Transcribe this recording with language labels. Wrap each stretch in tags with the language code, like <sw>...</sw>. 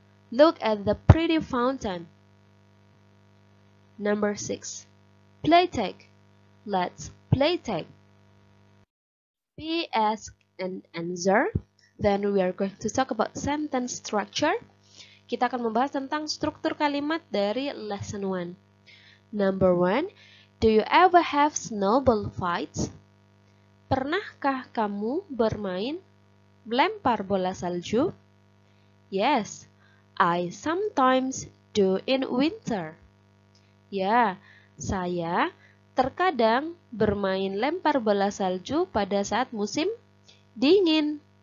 <en>Look at the pretty fountain. Number 6. Play tag. Let's play tag. Be asked and answer. Then we are going to talk about sentence structure.</en> <id>Kita akan membahas tentang struktur kalimat dari lesson 1.</id> <en>Number 1. Do you ever have snowball fights?</en> <id>Pernahkah kamu bermain melempar bola salju?</id> <en>Yes, I sometimes do in winter.</en> <id>Ya, saya terkadang bermain lempar bola salju pada saat musim dingin.</id>